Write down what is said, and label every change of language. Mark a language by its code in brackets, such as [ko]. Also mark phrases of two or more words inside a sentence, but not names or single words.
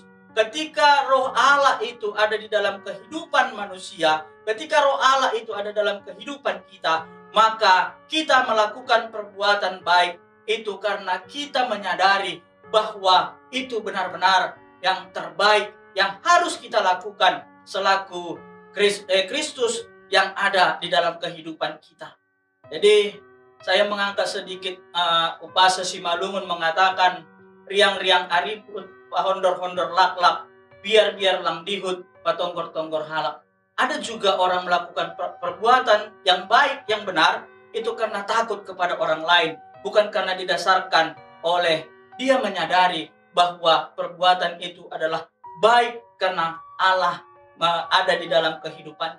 [id] Ketika roh Allah itu ada di dalam kehidupan manusia, ketika roh Allah itu ada dalam kehidupan kita, maka kita melakukan perbuatan baik itu karena kita menyadari bahwa itu benar-benar yang terbaik yang harus kita lakukan selaku Kristus yang ada di dalam kehidupan kita. Jadi saya mengangkat sedikit upasa Simalungun mengatakan [bts] riang-riang ariput hondor-hondor lak-lak biar-biar lang dihut patonggor-tonggor halak. [id] Ada juga orang melakukan perbuatan yang baik, yang benar itu karena takut kepada orang lain, bukan karena didasarkan oleh dia menyadari bahwa perbuatan itu adalah baik karena Allah ada di dalam kehidupannya.